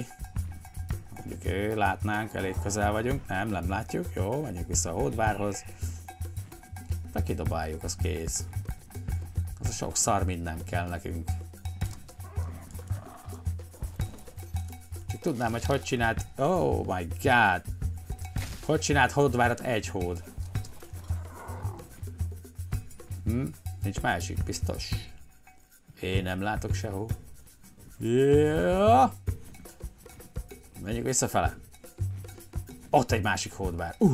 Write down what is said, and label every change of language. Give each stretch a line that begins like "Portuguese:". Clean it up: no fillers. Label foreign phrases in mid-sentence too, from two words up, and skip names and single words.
Hungarian: Mondjuk látnánk, elég közel vagyunk. Nem látjuk. Jó, menjünk vissza a hódvárhoz. De kidobáljuk, az kész. Az a sok szar minden kell nekünk. Csak tudnám, hogy csinált...
English: Oh my god!
Hungarian: Hogy csinált hódvárat egy hód? Nincs másik, biztos. Én nem látok sehol. Yeah. Menjünk visszafele. Ott egy másik hódvár.